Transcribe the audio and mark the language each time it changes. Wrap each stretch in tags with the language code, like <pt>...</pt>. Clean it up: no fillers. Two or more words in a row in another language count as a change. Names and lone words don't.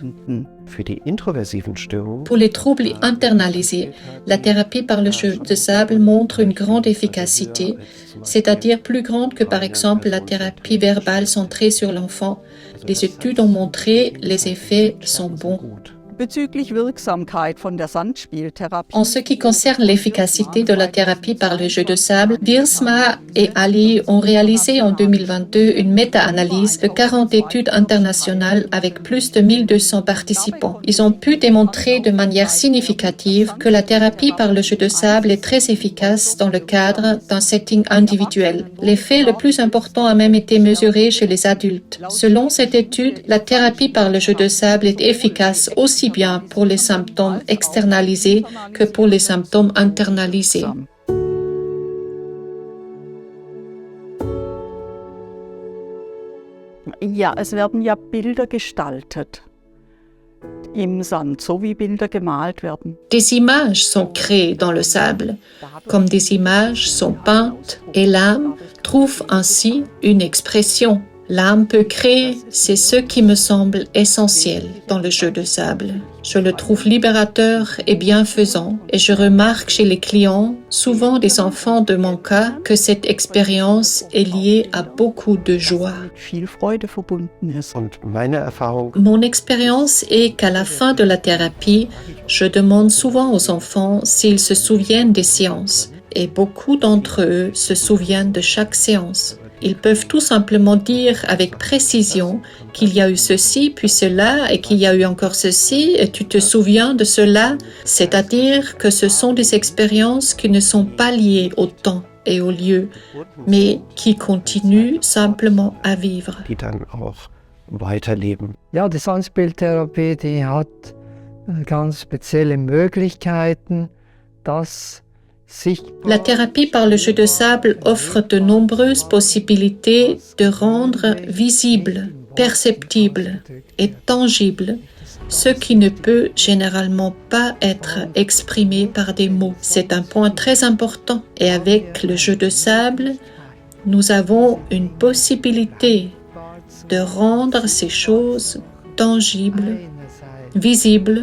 <de>Für die introversiven Störungen</de> <fr>Pour les troubles internalisés, la thérapie par le jeu de sable montre une grande efficacité, c'est-à-dire plus grande que par exemple la thérapie verbale centrée sur l'enfant. Les études ont montré les effets sont bons.</fr> <de>gut. Bezüglich Wirksamkeit von der Sandspieltherapie</de> <fr>En ce qui concerne l'efficacité de la thérapie par le jeu de sable, Wiersma et Ali ont réalisé en 2022 une méta-analyse de 40 études internationales avec plus de 1200 participants. Ils ont pu démontrer de manière significative que la thérapie par le jeu de sable est très efficace dans le cadre d'un setting individuel. L'effet le plus important a même été mesuré chez les adultes. Selon cette étude, la thérapie par le jeu de sable est efficace aussi bien pour les symptômes externalisés que pour les symptômes internalisés.</fr> <de>Ja, es werden ja Bilder gestaltet im Sand, so wie Bilder gemalt werden.</de> <fr>Des images sont créées dans le sable, comme des images sont peintes et l'âme trouve ainsi une expression. L'âme peut créer, c'est ce qui me semble essentiel dans le jeu de sable. Je le trouve libérateur et bienfaisant et je remarque chez les clients, souvent des enfants de mon cas, que cette expérience est liée à beaucoup de joie.</fr> <de>Mit viel Freude verbunden ist. Und meine Erfahrung</de> <fr>Mon expérience est qu'à la fin de la thérapie, je demande souvent aux enfants s'ils se souviennent des séances et beaucoup d'entre eux se souviennent de chaque séance. Ils peuvent tout simplement dire avec précision qu'il y a eu ceci, puis cela, et qu'il y a eu encore ceci, et tu te souviens de cela, c'est-à-dire que ce sont des expériences qui ne sont pas liées au temps et au lieu, mais qui continuent simplement à vivre.</fr> <de>die dann auch weiterleben. Ja, die Sandsbildtherapie, die hat ganz spezielle Möglichkeiten, das</de> <fr>La thérapie par le jeu de sable offre de nombreuses possibilités de rendre visible, perceptible et tangible ce qui ne peut généralement pas être exprimé par des mots. C'est un point très important et avec le jeu de sable, nous avons une possibilité de rendre ces choses tangibles, visibles,</fr>